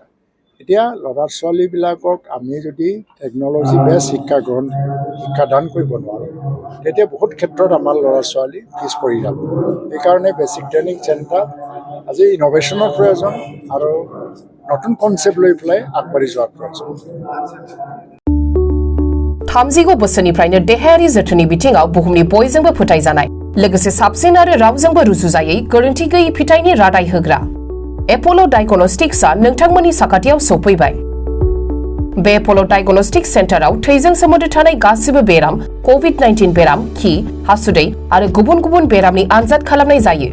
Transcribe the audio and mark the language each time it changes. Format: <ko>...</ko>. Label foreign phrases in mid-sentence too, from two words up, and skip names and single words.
<as>এতিয়া ল'ৰা ছোৱালীবিলাকক আমি যদি টেকন'লজি বেছ শিক্ষাদান কৰিব নোৱাৰোঁ, তেতিয়া বহুত ক্ষেত্ৰত আমাৰ ল'ৰা ছোৱালী পিছ পৰি যাব। সেইকাৰণে</as> <en>basic training center</en> <as>আজি ইন'ভেশ্যনৰ প্রয়োজন আৰু নতুন কনসেপ্ট লৈ পেলাই আগবাঢ়ি যোৱাৰ প্ৰয়োজন।</as> <brx>30 बोसोरनिफ्रायनो देहायारि जोथोननि बिथिङाव बुहुमनि बयजोंबो फोथायजानाय लोगोसे साबसिन आरो रावजोंबो रुजुजायै गोरोन्थि गैयै फिथाइनि रादाय होग्रा एपोलो डायग्नोस्टिक्सआ नोंथांमोननि साखाथियाव सौफैबाय। बे एपोलो डायग्नोस्टिक्स सेन्टाराव थैजों सोमोन्दो थानाय गासिबो बेराम, कोविड-19 बेराम, खि, हासुदै आरो गुबुन गुबुन बेरामनि आनजाद खालामनाय जायो।</brx>